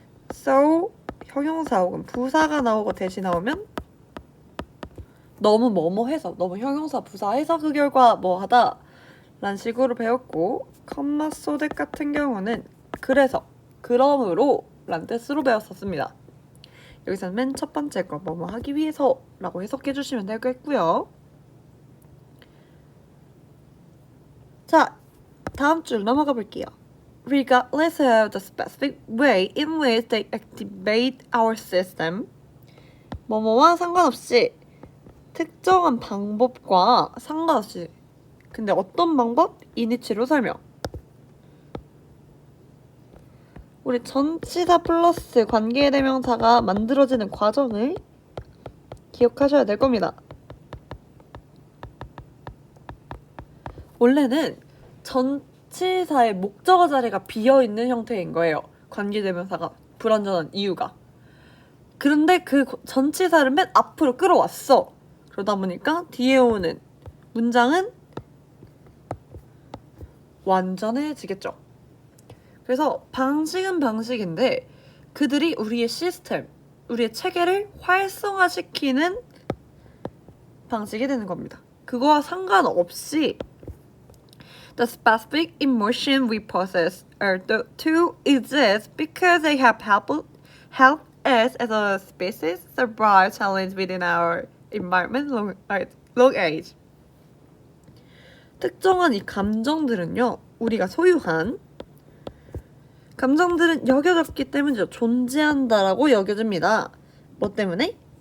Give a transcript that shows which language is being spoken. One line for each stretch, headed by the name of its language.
Korean: so 형용사 혹은 부사가 나오고 대시 나오면 너무 뭐뭐해서, 너무 형용사 부사해서 그 결과 뭐하다 라는 식으로 배웠고, 컴마 so that 같은 경우는 그래서, 그러므로 라는 뜻으로 배웠었습니다. 여기서는 맨 첫 번째 거 뭐뭐 하기 위해서 라고 해석해 주시면 되겠고요. 자, 다음 줄 넘어가 볼게요.
English: Regardless of the specific way in which they activate our system.
Korean: 뭐뭐와 상관없이, 특정한 방법과 상관없이. 근데 어떤 방법? 이니치로 설명. 우리 전치사 플러스 관계대명사가 만들어지는 과정을 기억하셔야 될 겁니다. 원래는 전치사의 목적어 자리가 비어있는 형태인 거예요. 관계대명사가 불완전한 이유가. 그런데 그 전치사를 맨 앞으로 끌어왔어. 그러다 보니까 뒤에 오는 문장은 완전해지겠죠. 그래서 방식은 방식인데 그들이 우리의 시스템, 우리의 체계를 활성화시키는 방식이 되는 겁니다. 그거와 상관없이
English: The specific emotion we possess are to exist because they have helped us as a species survive challenge within our environment long age.
Korean: 특정한 이 감정들은요, 우리가 소유한 감정들은 여겨졌기 때문이죠. 존재한다라고 여겨집니다. 뭐 때문에?